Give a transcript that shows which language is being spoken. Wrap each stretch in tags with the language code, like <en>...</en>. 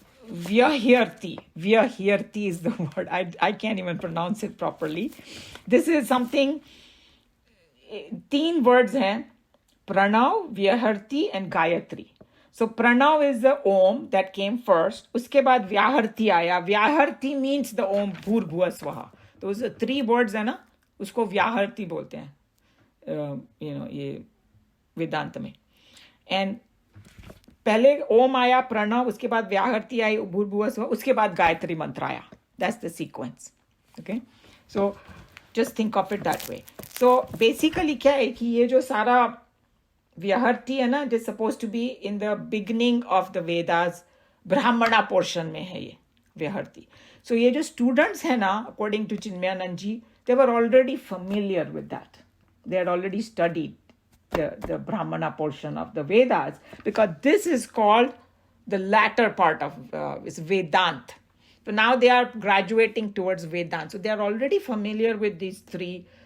<en>Vyahirti. Vyahirti is the word. I can't even pronounce it properly. This is something, 3 words</en> <hi>हैं.</hi> <en>Pranav, Vyahirti and Gayatri. So Pranav is the Om that came first.</en> <hi>उसके बाद</hi> <en>Vyahirti आया. Vyahirti means the Om Bhur Swaha. Those 3 words</en> <hi>है ना, उसको Vyahirti बोलते हैं. ये वेदांत में.</hi> <en>And</en> <hi>पहले ओम आया, प्रणव, उसके बाद व्याहृति आई, भूर्भुवः स्वः, उसके बाद गायत्री मंत्र आया.</hi> <en>That's the sequence. Okay? So just think of it that way.</en> <hi>So basically क्या है कि ये जो सारा व्याहृति है ना,</hi> <en>it is supposed to be in the beginning of the Vedas,</en> <hi>ब्राह्मणा पोर्शन में है ये व्याहृति.</hi> <en>So</en> <hi>ये जो</hi> <en>students है ना, according to Chinmayanand ji, they were already familiar with that. They had already studied the Brahmana portion of the Vedas, because this is called the latter part of is Vedant. So now they are graduating towards Vedant. So they are already familiar with these 3.</en>